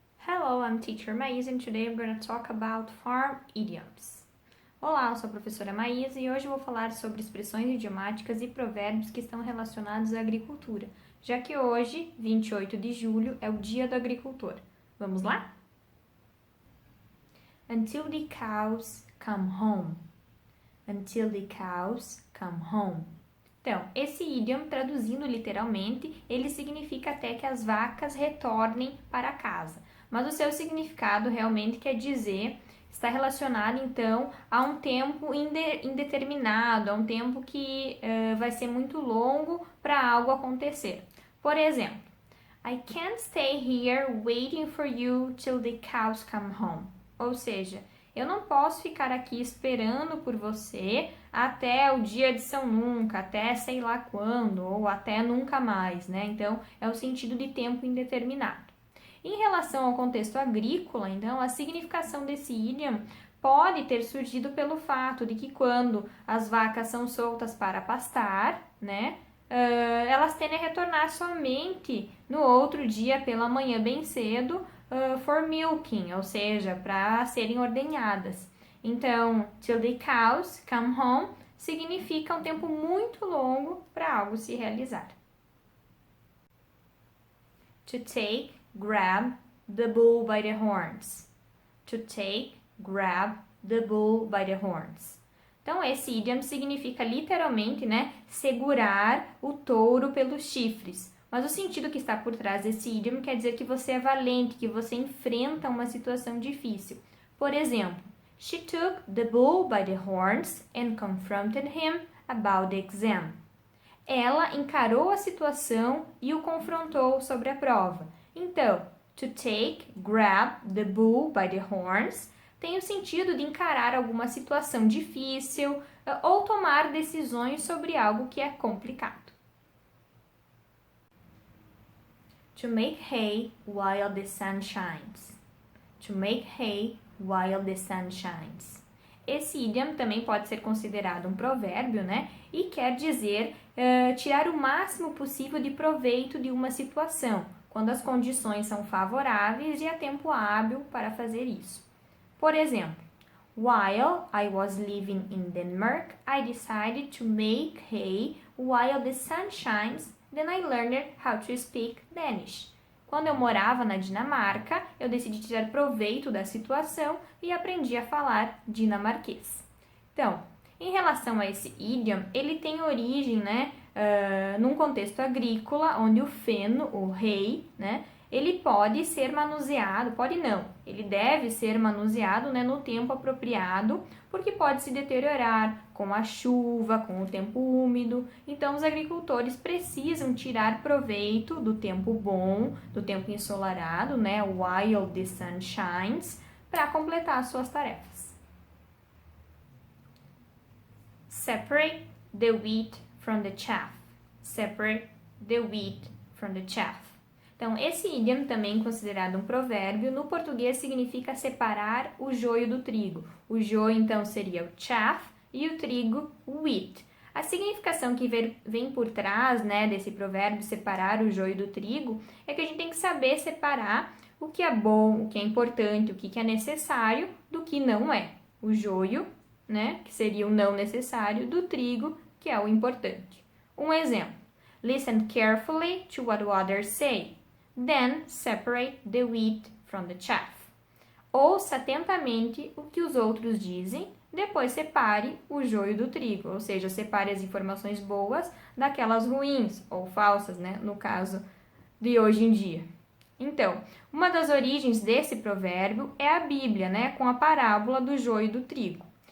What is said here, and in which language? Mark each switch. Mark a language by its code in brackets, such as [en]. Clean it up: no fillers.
[en] Hello, I'm Teacher Maísa and today I'm going to talk about farm idioms. [pt] Olá, eu sou a professora Maísa e hoje eu vou falar sobre expressões idiomáticas e provérbios que estão relacionados à agricultura, já que hoje, 28 de julho, é o Dia do Agricultor. Vamos lá? [en] Until the cows come home. Until the cows come home. [pt] Então, esse idioma, traduzindo literalmente, ele significa até que as vacas retornem para casa. Mas o seu significado realmente quer dizer, está relacionado então a um tempo indeterminado, a um tempo que vai ser muito longo para algo acontecer. Por exemplo, [en] I can't stay here waiting for you till the cows come home. [pt] Ou seja, eu não posso ficar aqui esperando por você até o dia de São Nunca, até sei lá quando, ou até nunca mais, né? Então, é o sentido de tempo indeterminado. Em relação ao contexto agrícola, então, a significação desse idiom pode ter surgido pelo fato de que quando as vacas são soltas para pastar, né? Elas tendem a retornar somente no outro dia pela manhã bem cedo [en] for milking, [pt] ou seja, para serem ordenhadas. Então, [en] till the cows come home [pt] significa um tempo muito longo para algo se realizar. [en] To take, grab the bull by the horns. To take, grab the bull by the horns. [pt] Então, esse idiom significa literalmente, né, segurar o touro pelos chifres. Mas o sentido que está por trás desse idiom quer dizer que você é valente, que você enfrenta uma situação difícil. Por exemplo, [en] she took the bull by the horns and confronted him about the exam. [pt] Ela encarou a situação e o confrontou sobre a prova. Então, [en] to take, grab the bull by the horns [pt] tem o sentido de encarar alguma situação difícil ou tomar decisões sobre algo que é complicado. [en] To make hay while the sun shines. To make hay while the sun shines. [pt] Esse idiom também pode ser considerado um provérbio, né? E quer dizer tirar o máximo possível de proveito de uma situação, quando as condições são favoráveis e há tempo hábil para fazer isso. Por exemplo, [en] while I was living in Denmark, I decided to make hay while the sun shines. Then I learned how to speak Danish. [pt] Quando eu morava na Dinamarca, eu decidi tirar proveito da situação e aprendi a falar dinamarquês. Então, em relação a esse idiom, ele tem origem, né, num contexto agrícola, onde o feno, o hay, né, ele pode ser manuseado, pode não, ele deve ser manuseado, né, no tempo apropriado, porque pode se deteriorar com a chuva, com o tempo úmido. Então, os agricultores precisam tirar proveito do tempo bom, do tempo ensolarado, né, [en] while the sun shines, [pt] para completar as suas tarefas. [en] Separate the wheat from the chaff. Separate the wheat from the chaff. [pt] Então, esse idiom, também considerado um provérbio, no português significa separar o joio do trigo. O joio, então, seria o chaff e o trigo, o wheat. A significação que vem por trás, né, desse provérbio, separar o joio do trigo, é que a gente tem que saber separar o que é bom, o que é importante, o que é necessário, do que não é. O joio, né, que seria o não necessário, do trigo, que é o importante. Um exemplo. [en] Listen carefully to what others say. Then separate the wheat from the chaff. [pt] Ouça atentamente o que os outros dizem, depois separe o joio do trigo, ou seja, separe as informações boas daquelas ruins ou falsas, né, no caso de hoje em dia. Então, uma das origens desse provérbio é a Bíblia, né, com a parábola do joio e do trigo.